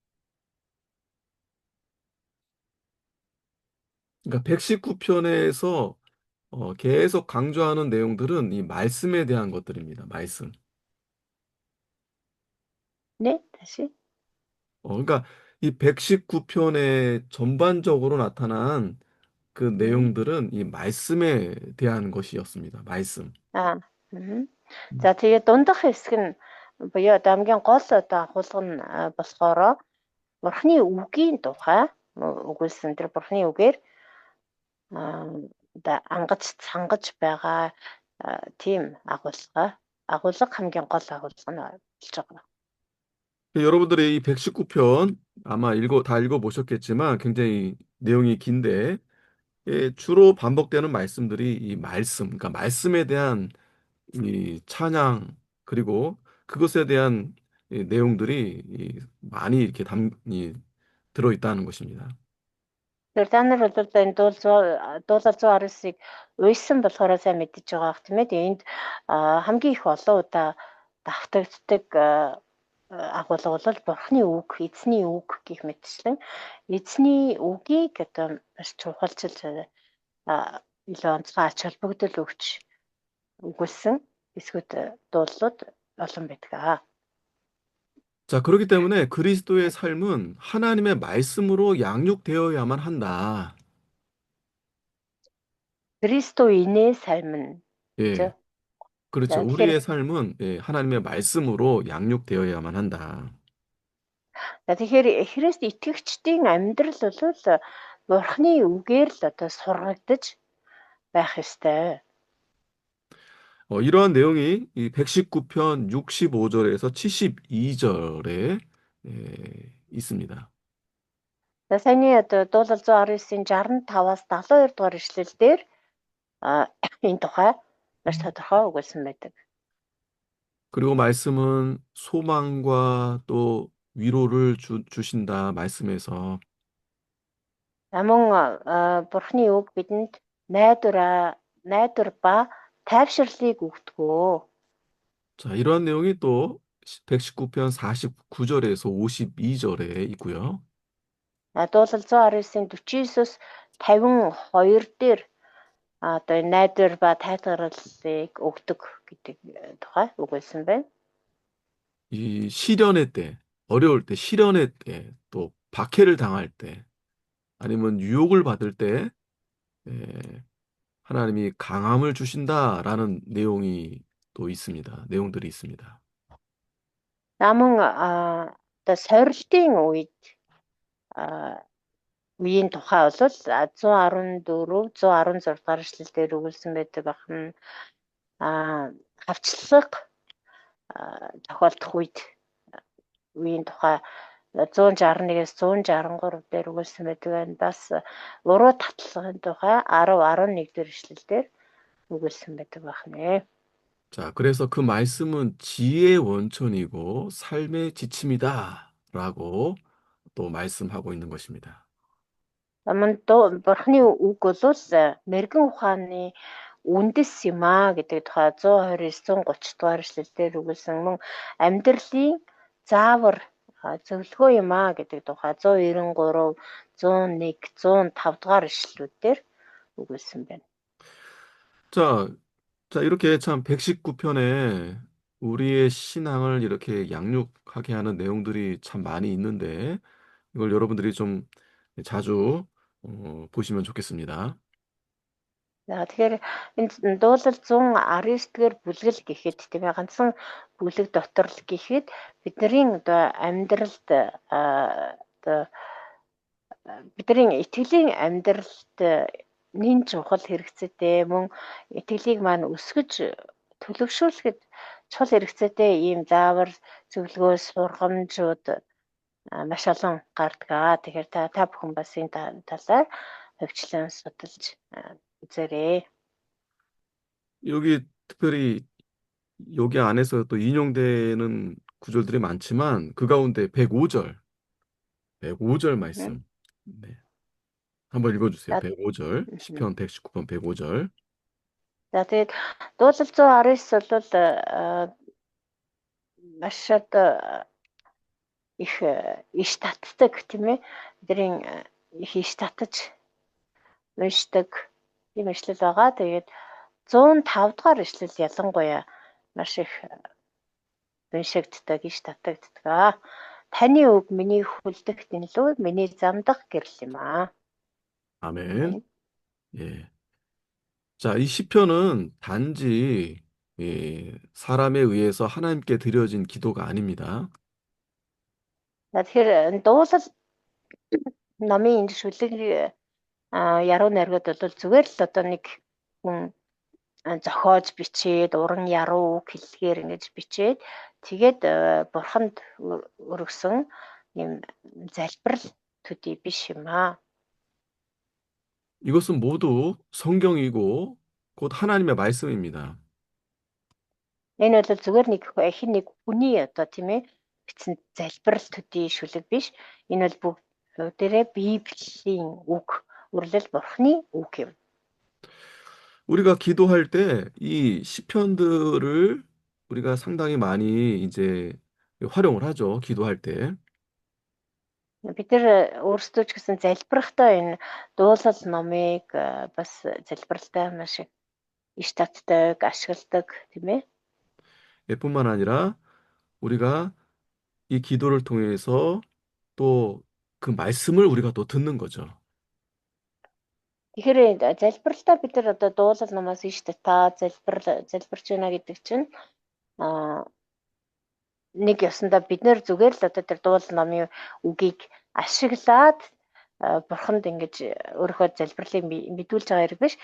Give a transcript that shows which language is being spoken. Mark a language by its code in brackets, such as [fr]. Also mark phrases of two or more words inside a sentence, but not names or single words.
[ko] 그러니까 119편에서 계속 강조하는 내용들은 이 말씀에 대한 것들입니다. 말씀. 네, 다시. 그러니까 이 119편에 전반적으로 나타난 그 음. 내용들은 이 말씀에 대한 것이었습니다. 말씀. Аа. Мгм. [mn] За тэгээд дундах хэсэг нь буюу одоо хамгийн гол одоо агуулга нь болохоор Бурхны үгийн тухай өгүүлсэн тэр Бурхны үгээр одоо ангаж сангаж байгаа тийм агуулга хамгийн гол агуулга нь болж байгаа. [ko] 여러분들이 이 119편 아마 다 읽어보셨겠지만 굉장히 내용이 긴데 주로 반복되는 말씀들이 이 말씀, 그러니까 말씀에 대한 이 찬양 그리고 그것에 대한 이 내용들이 많이 이렇게 들어있다는 것입니다. [mn] Тэр та нар бол энэ дуулал 119-ыг уйсан болохоор сайн мэдчихэж байгаа х тийм ээ. Тэгээд энд хамгийн их олон удаа давтагддаг агуулга бол Бурхны үг, эзний үг гэх мэтчлэн эзний үгийг одоо маш чухалчилж илүү онцгой ач холбогдол өгч өгүүлсэн эсгүүд дуулууд олон байдаг. [ko] 자, 그렇기 때문에 그리스도의 삶은 하나님의 말씀으로 양육되어야만 한다. 그리스도인의 삶은 예, 그죠? 그렇죠. [mn] За тэгэхээр [ko] 우리의 삶은 하나님의 말씀으로 양육되어야만 한다. [mn] За тэгэхээр Христ итгэгчдийн амьдрал бол Бурхны үгээр л одоо сургагдаж байх ёстой. [ko] 이러한 내용이 이 119편 65절에서 72절에 있습니다. [mn] За саяны одоо дуулал 119-ийн 65-аас 72 дугаар ишлэл дээр энэ тухай маш тодорхой өгүүлсэн байдаг. [ko] 그리고 말씀은 소망과 또 위로를 주신다 말씀에서 [mn] Мөн Бурхны үг бидэнд найдвар ба тайвширлыг өгдөгөө. [ko] 자, 이러한 내용이 또 119편 49절에서 52절에 있고요. [mn] Дуулал 119-ийн 49-с 52 дээр одоо найдвар ба тайлбарлалыг өгдөг гэдэг тухай өгүүлсэн байна. [ko] 이 시련의 때, 어려울 때, 시련의 때, 또 박해를 당할 때, 아니면 유혹을 받을 때, 에, 하나님이 강함을 주신다라는 내용이 또 있습니다. 내용들이 있습니다. [mn] Намын одоо сорилтын үеийн тухай бол 114, 116 дахь эшлэлдэр өгүүлсэн байдаг ахна хавчлага тохиолдох үеийн тухай 161-ээс 163 дээр өгүүлсэн байдаг байна. Бас уруу татлагын тухай 10, 11 дээр ишлэлээр өгүүлсэн байдаг байна. [ko] 자, 그래서 그 말씀은 지혜의 원천이고 삶의 지침이다라고 또 말씀하고 있는 것입니다. [mn] Бурхны үг бол мэрэгэн ухааны үндэс юм аа гэдэг тухай 129, 130 дугаар эшлэлээр өгүүлсэн мөн амьдралын заавар зөвлөгөө юм аа гэдэг тухай 193, 101, 105 дугаар эшлэлүүдээр өгүүлсэн байна. [ko] 자, 자, 이렇게 참 119편에 우리의 신앙을 이렇게 양육하게 하는 내용들이 참 많이 있는데 이걸 여러분들이 좀 자주 보시면 좋겠습니다. [mn] За тэгэхээр энд дуулал 119-р бүлгэл гэхэд тийм ээ ганцхан бүлэг дотор л гэхэд бидний одоо амьдралд одоо бидний итгэлийн амьдралд нэн чухал хэрэгцээтэй мөн итгэлийг маань өсгөж төлөвшүүлэхэд чухал хэрэгцээтэй ийм заавар зөвлөгөө сургамжууд маш олон гардаг. Тэгэхээр та бүхэн бас энэ талаар хөвчлэн судалж үзээрэй. [ko] 여기 특별히 여기 안에서 또 인용되는 구절들이 많지만 그 가운데 105절, 105절 말씀. 네. 한번 읽어주세요. [mn] За [ko] 105절. 시편 119편 105절. [mn] за тэгээд дуулал 119 бол маш одоо их иш татдаг тийм ээ. Бидний их иш татаж уншдаг юм ишлэл байгаа. Тэгээд 105 дугаар ишлэл ялангуяа маш их уншигддаг, иш татагддаг. Таны үг миний хүлдэгт илүү миний замдах гэрэл юм аа. [ko] 아멘. 예. 자, 이 시편은 단지 사람에 의해서 하나님께 드려진 기도가 아닙니다. [mn] Тэгэхээр дуулал номын энэ шүлэг яруу найргууд бол зүгээр л одоо нэг хүн зохиож бичээд уран яруу үг хэллэгээр ингэж бичээд тэгээд бурханд өргөсөн юм залбирал төдий биш юм аа. [ko] 이것은 모두 성경이고 곧 하나님의 말씀입니다. [mn] Энэ бол зүгээр нэг хин нэг хүний одоо тийм ээ бичсэн залбирал төдий шүлэг биш. Энэ бол бүгдээрээ Библийн үг, үрлэл бурхны үг юм. [ko] 우리가 기도할 때 이 시편들을 우리가 상당히 많이 이제 활용을 하죠. 기도할 때. [mn] Бид нар өөрсдөө ч гэсэн залбирахдаа энэ дуулал номыг бас залбиралтай маш их иш татдаг, ашигладаг тийм ээ. [ko] 뿐만 아니라 우리가 이 기도를 통해서 또 그 말씀을 우리가 또 듣는 거죠. [mn] Тэгэхээр залбиралтаа бид нар одоо дуулал номоос иш татаа залбирч байна гэдэг чинь нэг ёсондоо бид нэр зүгээр л одоо тэр дуулал номын үгийг ашиглаад бурханд ингэж өөрийнхөө залбирлыг мэдүүлж байгаа хэрэг биш.